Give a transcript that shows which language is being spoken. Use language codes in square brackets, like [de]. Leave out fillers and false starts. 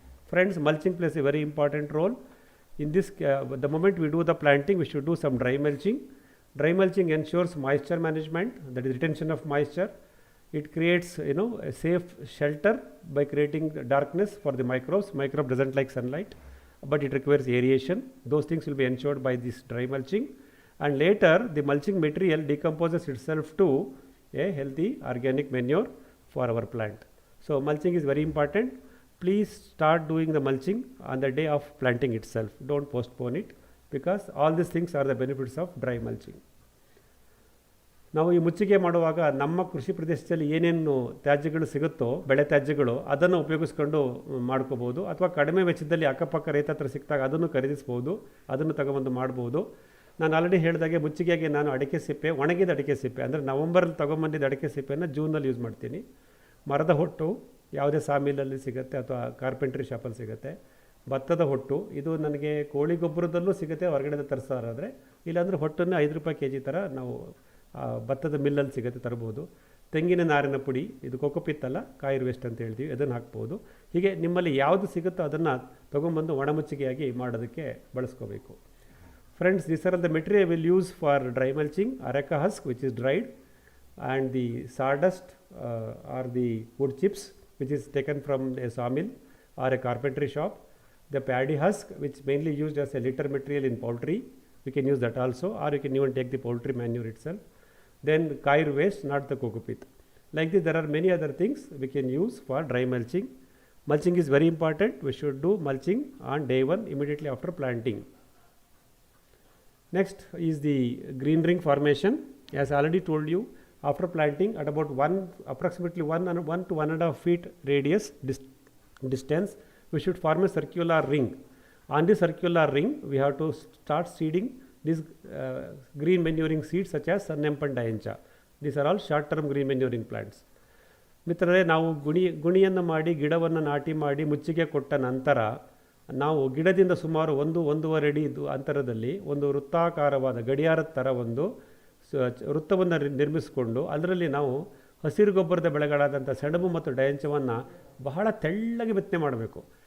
[en] Friends, mulching plays a very important role. In this, the moment we do the planting, we should do some dry mulching. Dry mulching ensures moisture management, that is retention of moisture. It creates, a safe shelter by creating darkness for the microbes. Microbe doesn't like sunlight, but it requires aeration. Those things will be ensured by this dry mulching. And later, the mulching material decomposes itself to a healthy organic manure for our plant. So, mulching is very important. Please start doing the mulching on the day of planting itself. Don't postpone it, because all these things are the benefits of dry mulching. [kn] ನಾವು ಈ ಮುಚ್ಚಿಗೆ ಮಾಡುವಾಗ ನಮ್ಮ ಕೃಷಿ ಪ್ರದೇಶದಲ್ಲಿ ಏನೇನು ತ್ಯಾಜ್ಯಗಳು ಸಿಗುತ್ತೋ, ಬೆಳೆ ತ್ಯಾಜ್ಯಗಳು, ಅದನ್ನು ಉಪಯೋಗಿಸ್ಕೊಂಡು ಮಾಡ್ಕೋಬೋದು. ಅಥವಾ ಕಡಿಮೆ ವೆಚ್ಚದಲ್ಲಿ ಅಕ್ಕಪಕ್ಕ ರೈತ ಹತ್ರ ಸಿಕ್ಕಿದಾಗ ಅದನ್ನು ಖರೀದಿಸ್ಬೋದು, ಅದನ್ನು ತಗೊಬಂದು ಮಾಡ್ಬೋದು. ನಾನು ಆಲ್ರೆಡಿ ಹೇಳಿದಾಗೆ ಮುಚ್ಚಿಗೆಗೆ ನಾನು ಅಡಿಕೆ ಸಿಪ್ಪೆ, ಒಣಗಿದ ಅಡಿಕೆ ಸಿಪ್ಪೆ, ಅಂದರೆ ನವಂಬರಲ್ಲಿ ತೊಗೊಂಬಂದಿದ್ದ ಅಡಿಕೆ ಸಿಪ್ಪೆಯನ್ನು ಜೂನಲ್ಲಿ ಯೂಸ್ ಮಾಡ್ತೀನಿ. ಮರದ ಹೊಟ್ಟು ಯಾವುದೇ ಸಾಮಿಲಲ್ಲಿ ಸಿಗುತ್ತೆ ಅಥವಾ ಕಾರ್ಪೆಂಟ್ರಿ ಶಾಪಲ್ಲಿ ಸಿಗುತ್ತೆ. ಭತ್ತದ ಹೊಟ್ಟು, ಇದು ನನಗೆ ಕೋಳಿ ಗೊಬ್ಬರದಲ್ಲೂ ಸಿಗುತ್ತೆ ಹೊರಗಡೆ ತರಿಸೋರಾದರೆ. ಇಲ್ಲಾಂದರೆ ಹೊಟ್ಟನ್ನು 5 ರೂಪಾಯಿ kg ಥರ ನಾವು ಭತ್ತದ ಮಿಲ್ಲಲ್ಲಿ ಸಿಗುತ್ತೆ, ತರ್ಬೋದು. ತೆಂಗಿನ ನಾರಿನ ಪುಡಿ, ಇದು ಕೊಕೊಪಿತ್ ಅಲ್ಲ, ಕಾಯಿರ್ ವೇಸ್ಟ್ ಅಂತ ಹೇಳ್ತೀವಿ, ಅದನ್ನು ಹಾಕ್ಬೋದು. ಹೀಗೆ ನಿಮ್ಮಲ್ಲಿ ಯಾವುದು ಸಿಗುತ್ತೋ ಅದನ್ನು ತೊಗೊಂಬಂದು ಒಣಮುಚ್ಚಿಗೆಯಾಗಿ ಮಾಡೋದಕ್ಕೆ ಬಳಸ್ಕೋಬೇಕು. [en] Friends, this are the material will use for dry mulching. Areca husk, which is dried, and the sawdust or the wood chips, which is taken from a sawmill or a carpentry shop. The paddy husk, which mainly used as a litter material in poultry, we can use that also, or you can even take the poultry manure itself. Then kair waste, not the coco-pit. Like this, there are many other things we can use for dry mulching. Mulching is very important. We should do mulching on day 1 immediately after planting. Next is the green ring formation. As I already told you, after planting at about approximately 1 to 1.5 feet radius distance, we should form a circular ring. On this circular ring, we have to start seeding these green manuring seeds such as Sun-Hemp and Diancha. These are all short-term green manuring plants. [kn] ಮಿತ್ರರೇ, ನಾವು ಗುಣಿಯನ್ನು ಮಾಡಿ ಗಿಡವನ್ನು ನಾಟಿ ಮಾಡಿ ಮುಚ್ಚಿಗೆ ಕೊಟ್ಟ ನಂತರ ನಾವು ಗಿಡದಿಂದ ಸುಮಾರು 1-1.5 ಅಡಿ ಅಂತರದಲ್ಲಿ ಒಂದು ವೃತ್ತಾಕಾರವಾದ ಗಡಿಯಾರದ ಥರ ಒಂದು ವೃತ್ತವನ್ನು ನಿರ್ಮಿಸಿಕೊಂಡು ಅದರಲ್ಲಿ ನಾವು ಹಸಿರು ಗೊಬ್ಬರದ ಬೆಳೆಗಳಾದಂಥ ಸೆಣಬು ಮತ್ತು ಡಯಂಚವನ್ನು ಬಹಳ ತೆಳ್ಳಗೆ ಬಿತ್ತನೆ ಮಾಡಬೇಕು.